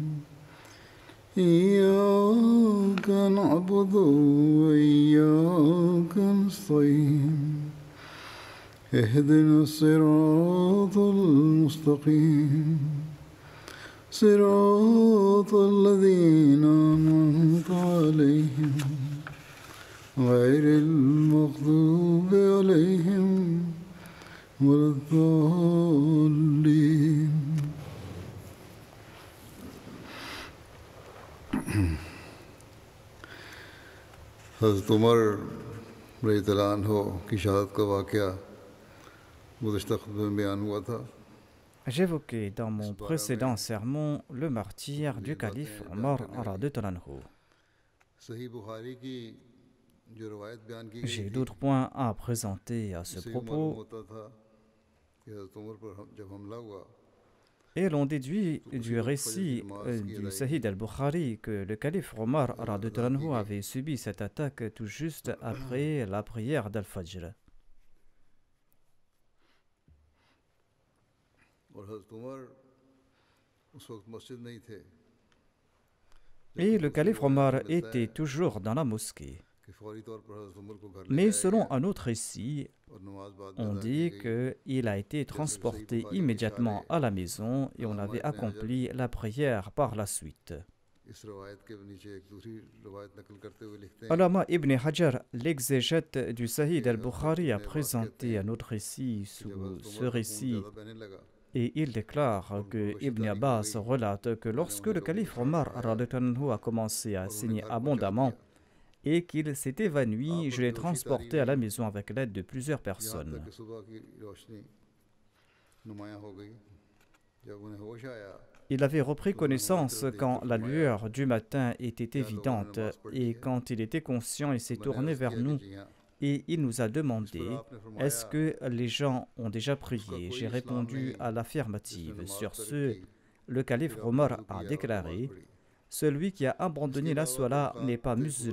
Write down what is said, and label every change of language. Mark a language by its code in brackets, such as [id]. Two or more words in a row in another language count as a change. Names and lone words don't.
[ar] إياك نعبد وإياك نستعين اهدنا الصراط المستقيم صراط الذين أنعمت عليهم غير المغضوب عليهم ولا الضالين. [ur] حضرت عمر [ar] رضی اللہ عنہ [ur] کی شہادت کا واقعہ گزشتہ خطبے میں بیان ہوا تھا. [fr] J'évoquais dans mon précédent sermon le martyre du calife Omar [ar] رضي الله عنه. [ur] صحیح بخاری کی جو روایت بیان کی [fr] J'ai [ur] گئی تھی [fr] d'autres points à présenter à ce [ur] اس سے یہ معلوم [fr] propos, [ur] ہوتا تھا کہ حضرت عمر پر جب حملہ ہوا [fr] et l'on déduit du récit du Sahih al-Bukhari que le calife Omar [ar] رضي الله عنه [fr] avait subi cette attaque tout juste après la prière d'Al-Fajr. [ur] اور حضرت عمر اس وقت مسجد نہیں تھے [fr] Et le calife Omar était toujours dans la mosquée. [ur] کہ فوری طور پر حضرت عمر کو گھر لے [fr] Mais [ur] جایا [fr] selon [ur] گیا [fr] un autre récit, [ur] اور نماز بعد میں [fr] on [ur] ادا کی [fr] dit [ur] گئی. [fr] qu'il a été transporté immédiatement à la maison et on avait accompli la prière par la suite. [ur] اس روایت کے نیچے ایک دوسری روایت نقل کرتے ہوئے لکھتے ہیں [fr] Allama ibn Hajar, l'exégète du Sahih al-Bukhari, a présenté un autre récit [ur] کہ جب [fr] sous [ur] حضرت [fr] ce [ur] عمر کو خون [fr] récit [ur] زیادہ بہنے لگا [fr] et il déclare que Ibn Abbas relate que lorsque le calife Omar [ar] رضي الله عنه [fr] a commencé à saigner abondamment et qu'il s'est évanoui, je l'ai transporté à la maison avec l'aide de plusieurs [ur] یہاں [fr] personnes. [ur] تک کہ صبح کی روشنی نمایاں ہو گئی. جب انہیں ہوش آیا [fr] Il avait repris connaissance quand la lueur du matin était évidente et quand il était conscient, il s'est tourné vers nous et il nous a demandé « Est-ce que les gens ont déjà prié ?» J'ai répondu à l'affirmative. Sur ce, le calife Omar a déclaré « Celui qui a abandonné la Salat n'est pas musulman.